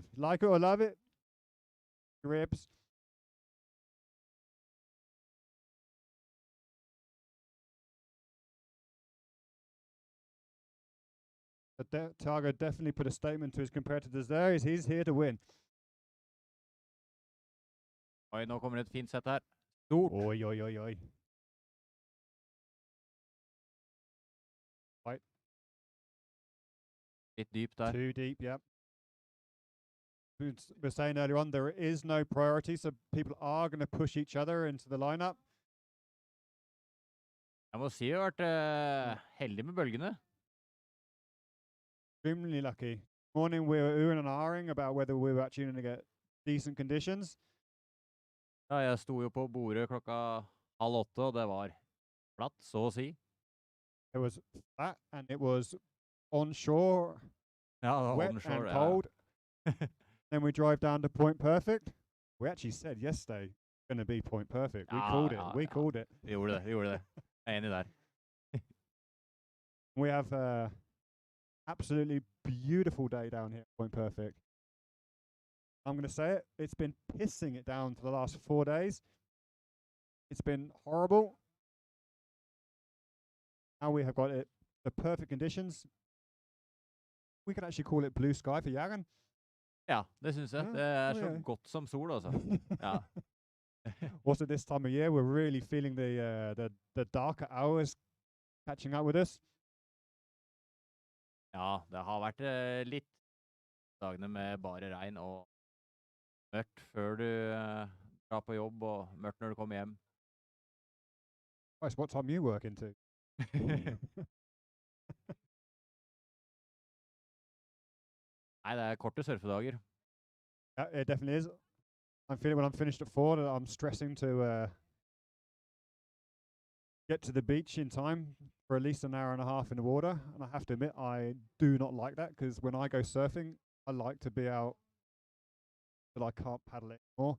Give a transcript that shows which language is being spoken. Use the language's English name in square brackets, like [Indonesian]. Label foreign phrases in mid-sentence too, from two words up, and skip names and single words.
[English] Like it or love it. Ribs. But Tiago definitely put a statement to his competitors there. He's here to win. [Norwegian] Oi, nå kommer det et fint sett her. Stort. [English] Oi. Right. [Norwegian] Litt dypt der. [English] Too deep, yep. We were saying earlier on, there is no priority, so people are going to push each other into the lineup. [Norwegian] Jeg må si jeg har vært heldig med bølgene. [English] Extremely lucky. Morning we were oohing and ahhing about whether we were actually going to get decent conditions. [Norwegian] Ja, jeg sto jo på bordet klokka 7:30, og det var flatt, så å si. [English] It was flat and it was onshore, [Norwegian] Ja, [English] wet onshore, and cold. Then we drive down to Point Perfect. We actually said yesterday going to be Point Perfect. We called it. We called it. [Norwegian] Vi gjorde det. Jeg er enig der. [English] We have absolutely beautiful day down here at Point Perfect. I'm going to say it. It's been pissing it down for the last 4 days. It's been horrible. Now we have got it, the perfect conditions. We could actually call it blue sky for Jæren. [Norwegian] Ja, det synes jeg. Det er så godt som sol, altså. Ja. [English] Also this time of year, we're really feeling the darker hours catching up with us. [Norwegian] Ja, det har vært litt dagene med bare regn og mørkt før du drar på jobb, og mørkt når du kommer hjem. [English] Christ, what time you work into? [Norwegian] Nei, det er korte surfedager. [English] Yeah, it definitely is. I'm feeling when I'm finished at 4 that I'm stressing to get to the beach in time for at least an hour and a half in the water. And I have to admit, I do not like that, because when I go surfing, I like to be out till I can't paddle it anymore.